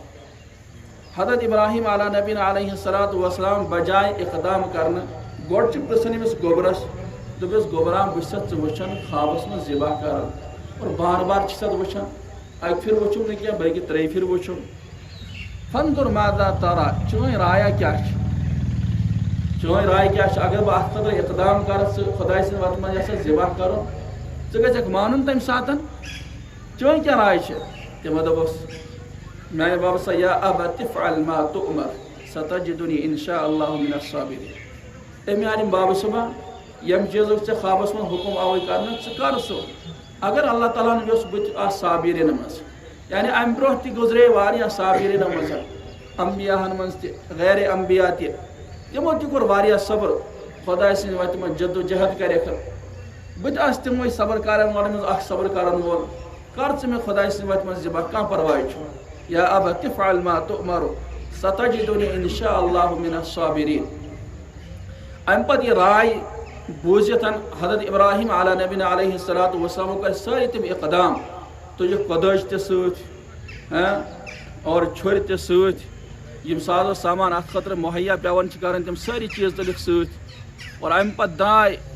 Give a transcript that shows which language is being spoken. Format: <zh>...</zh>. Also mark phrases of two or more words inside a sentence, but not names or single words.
<ks>حضرت ابراہیم</ks> <ar>علیٰ نبیٖن علیہ الصلاۃ وسلام</ar> <ks>بجاے اقدام کرنہٕ گۄڈٕ چھِ پرژھان أمِس گوٚبرس دوٚپُس گوٚبرا بہٕ چھُسَتھ ژٕ وٕچھان خوابس منٛز ذِبح کران اور بار بار چھُسَتھ وٕچھان اکہِ پھِرِ وٕچھُم نہٕ کینٛہہ بلکہِ ترٛیٚیہِ پھِرِ وٕچھُم</ks> <ar>فانظر ماذا ترى</ar> <ks>چٲنۍ رایا کیٛاہ چھِ چٲنۍ راے کیٛاہ چھِ اگر بہٕ اتھ خٲطرٕ اقدام کرٕ ژٕ خۄداے سٕنٛدِ وتہِ منٛز یژھکھ ذِبح کرُن ژٕ گژھکھ مانُن تمہِ ساتہٕ چٲنۍ کیٛاہ راے چھِ تِمو دوٚپُس میانہِ بابہٕ سا</ks> <ar>یا ابت افعل ما تؤمر ستجدنی انشاء اللہ من الصابرین</ar> <ks>اے میانہِ بابہٕ صٲبا ییٚمہِ چیٖزُک ژےٚ خوابس منٛز حُکم آوُے کرنہٕ ژٕ کر سُہ اگر اللہ تعالیٰ ہن یوٚژھ بہٕ تہِ آسہٕ صابریٖنن منٛز یعنی امہِ برونٛہہ تہِ گُزرے واریاہ صابریٖنن منٛز انبیاہن منٛز تہِ غیر انبیا تہِ تِمو تہِ کوٚر واریاہ صبر خۄداے سٕنٛدِ وتہِ منٛز جدوجہد کریکھ بہٕ تہِ آسہٕ تِموٕے صبر کرن والٮ۪ن منٛز اکھ صبر کرن وول کر ژٕ مےٚ خۄداے سٕنٛدِ وتہِ منٛز ذِبح کانٛہہ پرواے چھُنہٕ</ks> <ar>یا ابت افعل ما تؤمر ستجدنی انشاء اللہ من الصابرین</ar> <ks>امہِ پتہٕ یہِ راے بوٗزِتھ حضرت ابراہیم</ks> <ar>علیٰ نبیٖن علیہ الصلاۃ وسلامو</ar> <ks>کٔرۍ سٲری تِم اقدام تُجِکھ کۄدٕج تہِ سۭتۍ اور چھُرِ تہِ سۭتۍ یِم سازو سامان اتھ خٲطرٕ مُہیا پیٚوان چھِ کران تِم سٲری چیٖز تُلِکھ سۭتۍ اور امہِ پتہٕ درٛاے</ks>